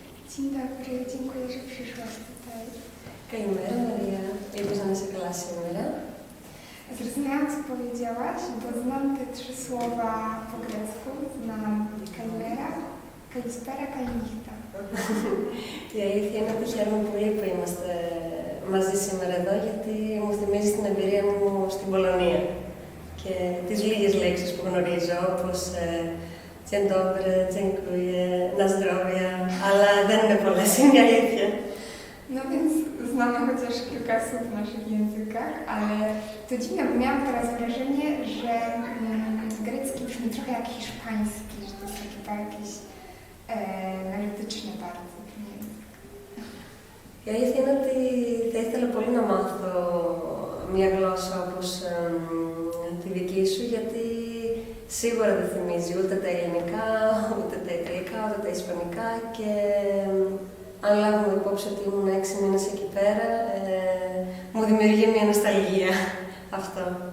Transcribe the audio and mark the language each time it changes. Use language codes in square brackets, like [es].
[pl] Dzień dobry, dziękuję, że przyszłaś tutaj. [el] Καλημέρα Μαρία, ελπίζω να είσαι καλά σήμερα. [pl] Zrozumiałam, co powiedziałaś, bo znam te trzy słowa po grecku. Znam [el] kalimera, kalispera, kalinichta. Η αλήθεια είναι ότι χαίρομαι πολύ που είμαστε μαζί σήμερα εδώ, γιατί μου θυμίζει την εμπειρία μου στην Πολωνία και τις λίγες λέξεις που γνωρίζω, όπως [pl] dzień dobry, dziękuję, na zdrowie, [el] αλλά δεν είναι πολλές, είναι η αλήθεια. [pl] No więc znamy chociaż kilka słów w naszych językach, ale to dziwne, bo miałam teraz wrażenie, że grecki brzmi trochę jak hiszpański, że to jest takie jakieś melodyczne bardzo. [el] Η αλήθεια είναι ότι θα ήθελα πολύ να μάθω μια γλώσσα όπως τη δική σου, γιατί σίγουρα δεν θυμίζει ούτε τα ελληνικά, ούτε τα ιταλικά, ούτε τα ισπανικά και αν λάβουμε υπόψη ότι ήμουν 6 μήνες εκεί πέρα, μου δημιουργεί μια νοσταλγία αυτό.